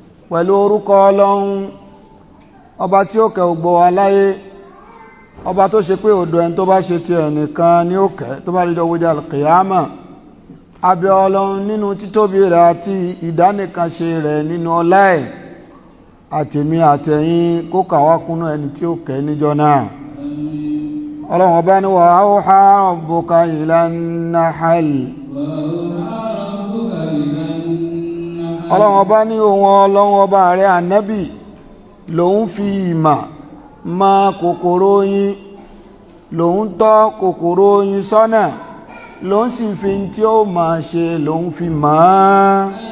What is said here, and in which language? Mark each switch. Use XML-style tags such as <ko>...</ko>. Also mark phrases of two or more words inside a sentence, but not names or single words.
<yo>Pẹ̀lú orúkọ Ọlọ́run, ọba tí ó kẹ́ gbogbo wa láyé, ọba tó ṣe pé ọ̀dọ̀ ẹni tó bá ṣe ti ẹnìkan ni ó kẹ́, tó bá rí ọjọ́ al-qiyama. A bẹ̀ Ọlọ́run nínú títóbi rẹ̀ àti ìdánìkanṣe rẹ̀ nínú ọlá ẹ̀, àtèmi àtẹ̀yin kó kà wá kúnnú ẹni tí ó kẹ́ níjọ́ náà. Ọlọ́run ọba ní,</yo> <ar>"وأوحى ربك إلى النحل."</ar> <yo>Ọlọ́run ọba ní òun Ọlọ́run ọba rẹ̀ Ànábì lòun fi ìmọ̀ mọ kòkòrò oyin, lòun tọ́ kòkòrò oyin sọ́nà, lòun sì fi n tí ó máa ṣe lòun fi mọ̀ ọ́n.</yo>